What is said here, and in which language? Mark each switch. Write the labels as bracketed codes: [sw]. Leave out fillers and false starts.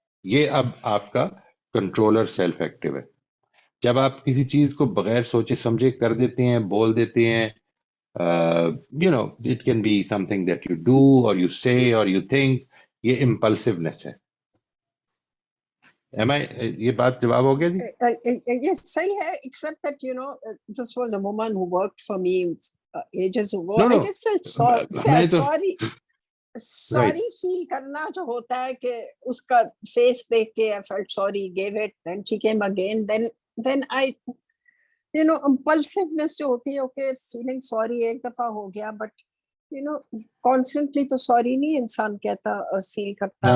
[ur] یہ اب آپ کا کنٹرولر سیلف ایکٹیو ہے. جب آپ کسی چیز کو بغیر سوچے سمجھے کر دیتے ہیں، بول دیتے ہیں، [en] it can be something that you do or you say or you think, [ur] یہ امپلسونیس ہے. یہ بات جواب ہو گیا جی؟ [en] Yes, [ur] صحیح ہے, [en] except that, this was a woman who worked for me ages ago. No, I no. just felt [ur] میں تو [en] sorry feel [ur] کرنا جو ہوتا ہے کہ اس کا فیس دیکھ کے [en] I felt sorry, gave it, then she came again, then I, impulsiveness [ur] جو ہوتی ہے, [en] okay, feeling sorry [ur] ایک دفعہ ہو گیا, [en] but constantly [ur] تو sorry نہیں انسان کہتا اور فیل کرتا.